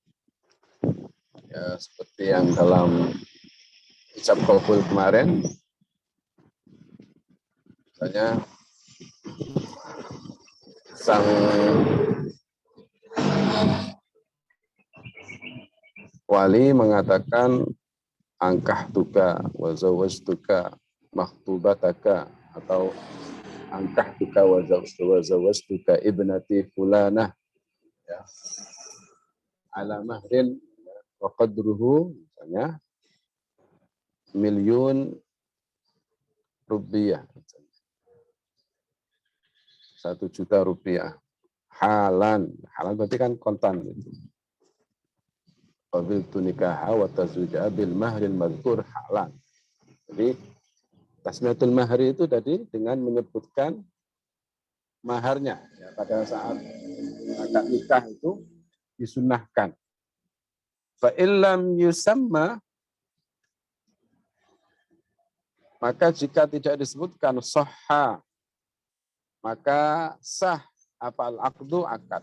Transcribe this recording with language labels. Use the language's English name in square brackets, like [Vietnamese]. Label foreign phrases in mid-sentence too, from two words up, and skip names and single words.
[Indonesian] Ya seperti yang dalam ijab qabul kemarin, misalnya sang [Arabic] wali mengatakan أنكحتك وزوجتك مخطوبتك, atau أنكحتك وزوجتك ابنتي فلانة, ya, على مهر وقدره, [Indonesian] misalnya miliun rupiah, 1 juta rupiah, halan berarti kan kontan itu. [Arabic] قبلت نكاحها وتزويجها بالمهر المذكور حالا. [Indonesian] Jadi [Arabic] تسمية المهر [Indonesian] itu tadi dengan menyebutkan maharnya, ya, pada saat akad nikah itu disunnahkan. [Arabic] فإن لم يسم, [Indonesian] Maka jika tidak disebutkan sahha, maka sah apa al-aqdu akad.